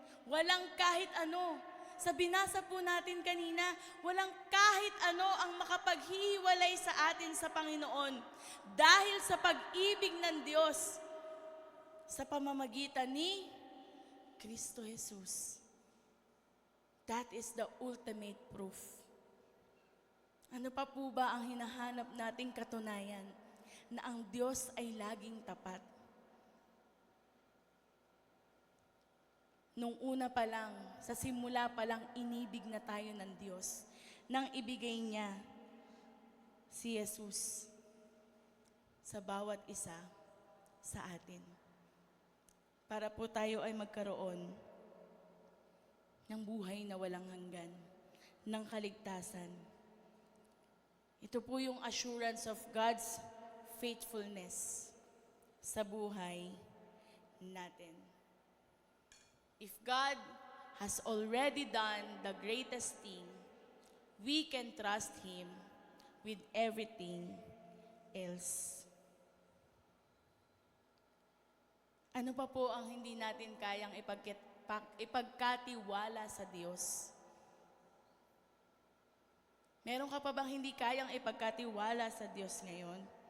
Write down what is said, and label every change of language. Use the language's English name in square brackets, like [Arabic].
[Filipino] Walang kahit ano. Sa binasa po natin kanina, walang kahit ano ang makapaghiwalay sa atin sa Panginoon. Dahil sa pag-ibig ng Diyos sa pamamagitan ni Kristo Jesus. [English] That is the ultimate proof. [Filipino] Ano pa po ba ang hinahanap nating katunayan na ang Diyos ay laging tapat? Nung una pa lang, sa simula pa lang, inibig na tayo ng Diyos nang ibigay niya si Jesus sa bawat isa sa atin. Para po tayo ay magkaroon ng buhay na walang hanggan, ng kaligtasan. Ito po yung [English] assurance of God's [Filipino] faithfulness sa buhay natin. [English] If God has already done the greatest thing, we can trust Him with everything else. [Filipino] Ano pa po ang hindi natin kayang ipagkatiwala sa Diyos? Meron ka pa bang hindi kayang ipagkatiwala sa Diyos ngayon?